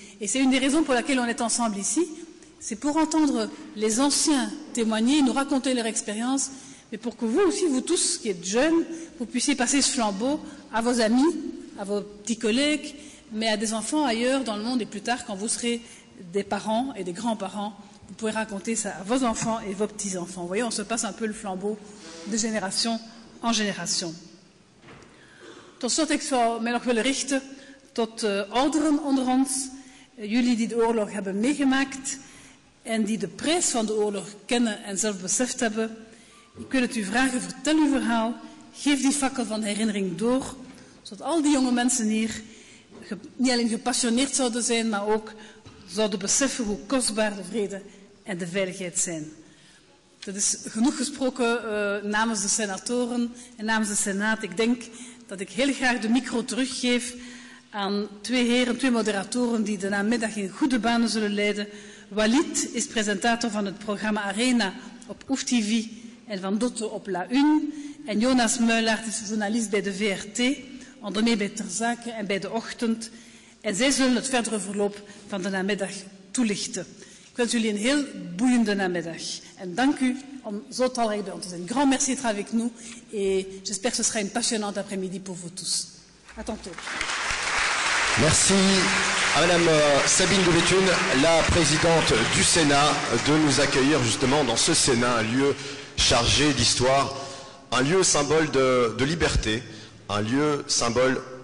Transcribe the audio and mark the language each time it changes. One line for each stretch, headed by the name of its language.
French: Et c'est une des raisons pour laquelle on est ensemble ici, c'est pour entendre les anciens témoigner, nous raconter leur expérience, mais pour que vous aussi, vous tous qui êtes jeunes, vous puissiez passer ce flambeau à vos amis, à vos petits collègues, mais à des enfants ailleurs dans le monde, et plus tard, quand vous serez des parents et des grands-parents, vous pouvez raconter ça à vos enfants et vos petits-enfants. Vous voyez, on se passe un peu le flambeau de génération en génération.
Dutch: Tot slot, ik zou mij nog willen richten tot ouderen onder ons, jullie die de oorlog hebben meegemaakt en die de prijs van de oorlog kennen en zelf beseft hebben. Ik wil het u vragen, vertel uw verhaal, geef die fakkel van herinnering door, zodat al die jonge mensen hier niet alleen gepassioneerd zouden zijn, maar ook zouden beseffen hoe kostbaar de vrede en de veiligheid zijn. Dat is genoeg gesproken namens de senatoren en namens de Senaat. Ik denk dat ik heel graag de micro teruggeef aan twee heren, twee moderatoren die de namiddag in goede banen zullen leiden. Walid is presentator van het programma Arena op OEF TV en Van Dotto op La Une. En Jonas Muilaert is journalist bij de VRT, onder meer bij Ter Zake en bij De Ochtend. En zij zullen het verdere verloop van de namiddag toelichten. Ik wens jullie een heel boeiende namiddag. En dank u om zo talrijk bij ons te zijn.
French: Grand merci d'être avec nous. Et j'espère que ce sera une passionnante après-midi pour vous tous. À tantôt. Merci à Madame Sabine de Béthune, la présidente du Sénat, de nous accueillir justement dans ce Sénat, un lieu chargé d'histoire, un lieu symbole de liberté, un lieu symbole...